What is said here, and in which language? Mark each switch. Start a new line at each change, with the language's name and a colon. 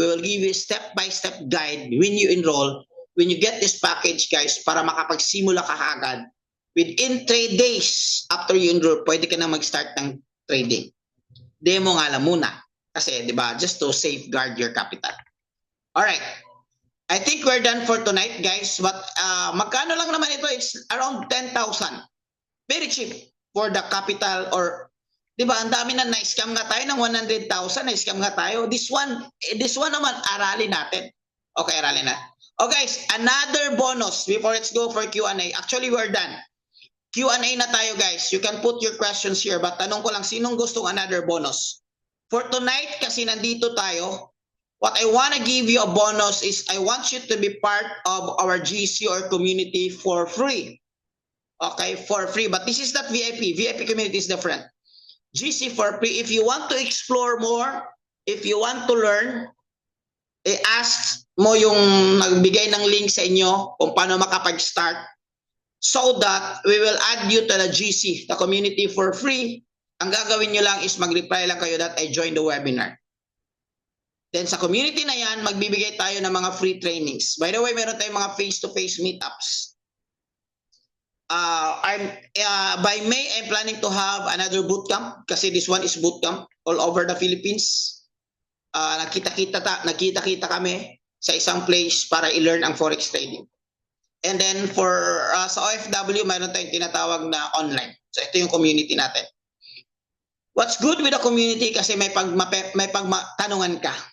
English: We will give you a step-by-step guide when you enroll, when you get this package, guys,
Filipino: para makapagsimula ka kaagad.
English: Within 3 days after you enroll,
Filipino: pwede ka na mag-start ng trading. Demo nga lang muna. Kasi, di ba,
English: just to safeguard your capital. Alright. I think we're done for tonight, guys.
Filipino: But magkano lang naman ito?
English: It's around 10,000.
Filipino: Very cheap for the capital or, di ba, ang dami na na-scam nga tayo ng 100,000, na-scam nga tayo. This one naman, aralin natin. Okay, aralin na.
English: Oh, guys, another bonus before let's go for Q&A. Actually, we're done.
Filipino: Q&A na tayo,
English: guys. You can put your questions here, but tanong ko lang,
Filipino: sinong gustong another bonus?
English: For tonight,
Filipino: kasi nandito tayo,
English: what I want to give you a bonus is I want you to be part of our GC or community for free. Okay, for free. But this is not VIP. VIP community is different. GC for free. If you want to explore more, if you want to learn,
Filipino: ask mo yung nagbigay ng link sa inyo
English: kung paano makapag-start so that we will add you to the GC, the community for free.
Filipino: Ang gagawin nyo lang is mag-reply lang kayo
English: that I joined the webinar.
Filipino: Then sa community na yan, magbibigay tayo ng mga free trainings. By the way, meron tayong mga face-to-face meetups.
English: By May, I'm planning to have another bootcamp
Filipino: kasi
English: this one is bootcamp all over the Philippines.
Filipino: Nakita-kita kami sa isang place para i-learn ang forex trading. And then for sa OFW, mayroon tayong tinatawag na online.
English: So ito yung community natin. What's good with the community kasi may pagtanungan ka.